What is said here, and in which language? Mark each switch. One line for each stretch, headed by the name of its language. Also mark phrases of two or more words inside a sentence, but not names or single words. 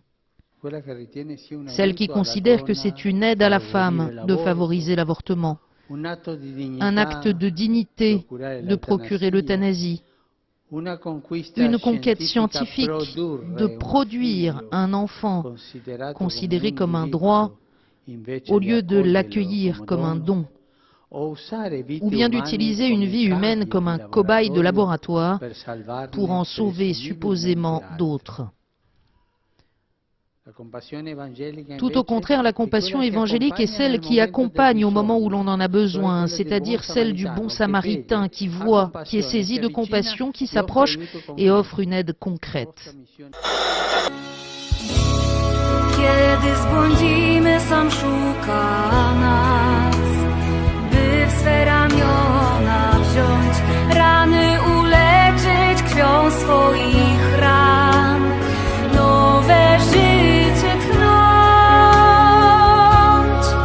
French: Celle qui considère que c'est une aide à la femme de favoriser l'avortement, un acte de dignité de procurer l'euthanasie, une conquête scientifique de produire un enfant considéré comme un droit au lieu de l'accueillir comme un don, ou bien d'utiliser une vie humaine comme un cobaye de laboratoire pour en sauver supposément d'autres. Tout au contraire, la compassion évangélique est celle qui accompagne au moment où l'on en a besoin, c'est-à-dire celle du bon samaritain qui voit, qui est saisi de compassion, qui s'approche et offre une aide concrète.
Polish: Kiedy zbłądzimy, sam szuka nas, by w swe ramiona wziąć, rany uleczyć krwią swoich ran, nowe życie tchnąć.